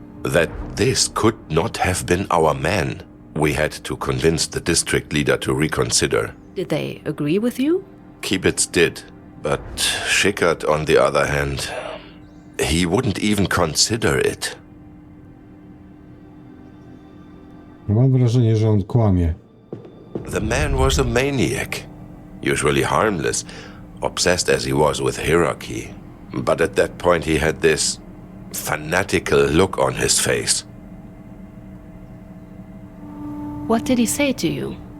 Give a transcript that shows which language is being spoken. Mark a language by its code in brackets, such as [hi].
[en] That this could not have been our man. We had to convince the district leader to reconsider. Did they agree with you? Kibitz did, but Schickert, on the other hand, he wouldn't even consider it. [pl] Mam wrażenie, że on kłamie. [en] The man was a maniac, usually harmless, obsessed as he was with hierarchy. But at that point he had this fanatical look on his face. What did he say to you?